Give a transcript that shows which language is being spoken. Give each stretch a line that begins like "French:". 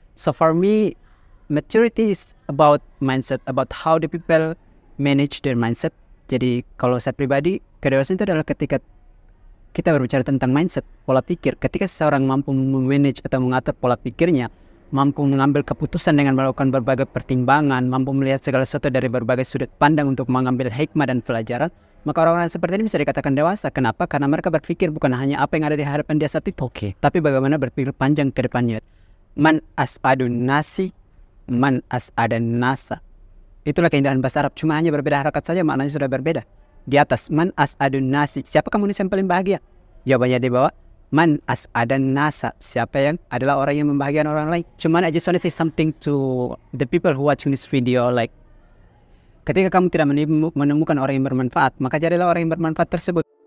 English: So for me, maturity is about mindset, about how the people manage their mindset.
Indonesian: Jadi kalau saya pribadi, kedewasaan itu adalah ketika kita berbicara tentang mindset, pola pikir. Ketika seseorang mampu memanage atau mengatur pola pikirnya, mampu mengambil keputusan dengan melakukan berbagai pertimbangan, mampu melihat segala sesuatu dari berbagai sudut pandang untuk mengambil hikmah dan pelajaran, maka orang-orang seperti ini bisa dikatakan dewasa. Kenapa? Karena mereka berpikir bukan hanya apa yang ada di hadapan dia saat itu, tapi bagaimana berpikir panjang ke depannya.
Arabic: Man as'adun nasi, man as'adan nasa.
Indonesian: Itulah keindahan bahasa Arab. Cuma hanya berbeda harakat saja, maknanya sudah berbeda. Di atas,
Arabic: man as'adun nasi.
Indonesian: Siapakah manusia yang paling bahagia? Jawabannya di bawah,
Arabic: man as'adan nasa.
Indonesian: Siapa yang adalah orang yang membahagiakan orang lain?
English: Cuman I just want to say something to the people who watching this video.
Indonesian: Like, ketika kamu tidak menemukan orang yang bermanfaat, maka jadilah orang yang bermanfaat tersebut.